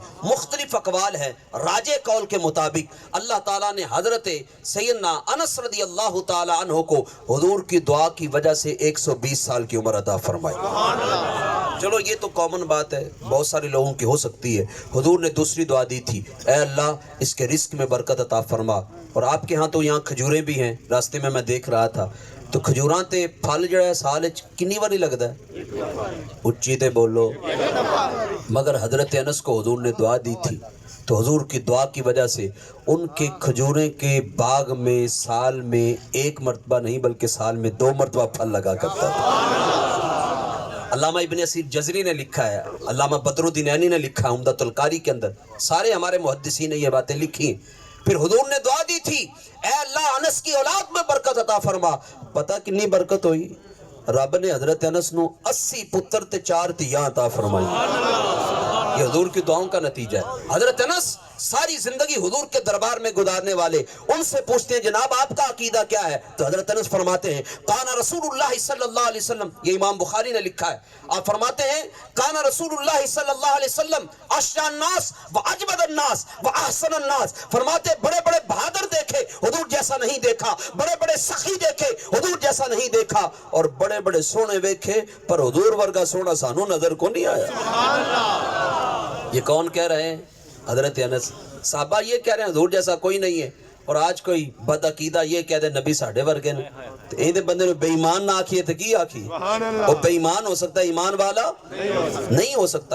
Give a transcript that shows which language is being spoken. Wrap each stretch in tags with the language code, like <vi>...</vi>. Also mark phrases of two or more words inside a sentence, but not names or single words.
<ur>مختلف اقوال ہیں، راجع قول کے مطابق اللہ تعالیٰ نے حضرت سیدنا انس رضی اللہ تعالیٰ عنہ کو حضور کی دعا کی وجہ سے 120 سال کی عمر عطا فرمائی۔ چلو یہ تو کامن بات ہے، بہت سارے لوگوں کی ہو سکتی ہے۔ حضور نے دوسری دعا دی تھی، اے اللہ اس کے رزق میں برکت عطا فرما۔ اور آپ کے ہاں تو یہاں کھجوریں بھی ہیں، راستے میں دیکھ رہا تھا، تو</ur> <pa>کھجوراں تے پھل جڑا ہے سال کنی باری لگتا ہے؟ اچھی تے بولو۔</pa> <ur>مگر حضرت انس کو حضور نے دعا دی تھی، تو حضور کی دعا کی وجہ سے ان کے کھجوریں کے باغ میں سال میں 1 مرتبہ نہیں بلکہ سال میں 2 مرتبہ پھل لگا کرتا تھا۔ علامہ ابن اسیر جزری نے لکھا ہے، علامہ بدر الدین عینی نے لکھا ہے عمدۃ القاری کے اندر، سارے ہمارے محدثین نے یہ باتیں لکھی۔ پھر حضور نے دعا دی تھی، اے اللہ انس کی اولاد میں برکت عطا فرما۔ پتہ کتنی برکت ہوئی؟</ur> <pa>رب نے حضرت انس نو 80 پتر تے 4 دھیاں عطا فرمائی۔</pa> <ur>یہ حضور کی دعاؤں کا نتیجہ ہے۔ حضرت انس ساری زندگی حضور کے دربار میں گزارنے والے، ان سے پوچھتے ہیں جناب آپ کا عقیدہ کیا ہے؟ تو حضرت انس فرماتے ہیں</ur> <ar>کانا رسول اللہ صلی اللہ علیہ وسلم،</ar> <ur>یہ امام بخاری نے لکھا ہے، آپ فرماتے ہیں</ur> <ar>کانا رسول اللہ صلی اللہ علیہ وسلم اشجع الناس و اجود الناس و احسن الناس،</ar> <ur>فرماتے بڑے بڑے بہادر دیکھے حضور جیسا نہیں دیکھا، بڑے بڑے سخی دیکھے حضور جیسا نہیں دیکھا، اور بڑے بڑے سونے دیکھے پر حضور</ur> <pa>ورگا سونا سانو نظر</pa> <ur>کو نہیں آیا۔ یہ کون کہہ رہے ہیں؟ حضرت انس۔ صحابہ یہ کہہ رہے ہیں حضور جیسا کوئی نہیں ہے، اور آج کوئی بد عقیدہ یہ کہہ دے</ur> <pa>نبی ساڑھے ورگے نے، تو ایندے بندے نے بے ایمان نہ آکھیے تو کی آکھی؟</pa> <ur>وہ بے ایمان ہو سکتا ہے، ایمان والا نہیں ہو سکتا۔</ur>